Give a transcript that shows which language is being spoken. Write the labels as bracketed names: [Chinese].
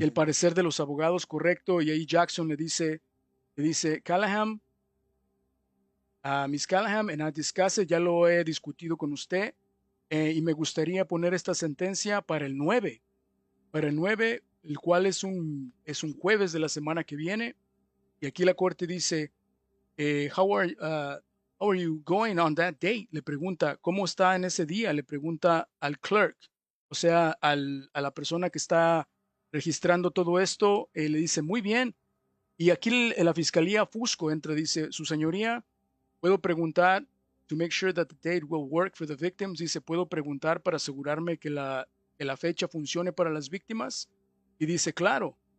[Spanish] el parecer de los abogados, correcto. Y ahí Jackson le dice, Callahan, a Miss Callahan, en discuss, ya lo he discutido con usted y me gustaría poner esta sentencia para el 9, el cual es un jueves de la semana que viene. Y aquí la corte dice, [English] how are you going on that date? [Spanish] Le pregunta, ¿cómo está en ese día? Le pregunta al clerk, o sea, a la persona que está registrando todo esto, le dice, muy bien. Y aquí la fiscalía Fusco entra, dice, su señoría, puedo preguntar, [English] to make sure that the date will work for the victims, [Spanish] dice, puedo preguntar para asegurarme que la fecha funcione para las víctimas. Y dice, claro.